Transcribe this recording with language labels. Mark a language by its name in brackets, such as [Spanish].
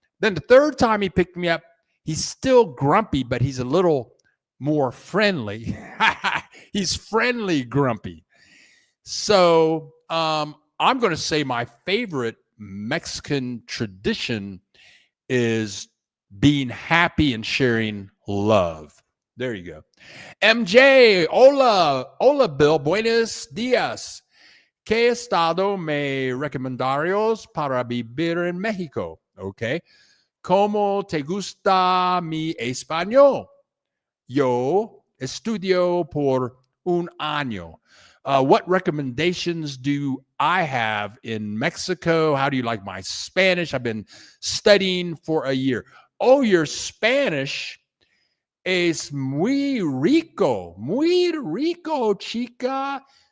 [English] Then the third time he picked me up, he's still grumpy, but he's a little more friendly. He's friendly grumpy. So I'm going to say my favorite Mexican tradition is being happy and sharing love. There you go. [Spanish] MJ, hola, Bill, buenos días. ¿Qué estado me recomendarías para vivir en México? Okay. ¿Cómo te gusta mi español? Yo estudio por un año. [English] What recommendations do I have in Mexico? How do you like my Spanish? I've been studying for a year. Oh, your Spanish [Spanish] Es muy rico, chica.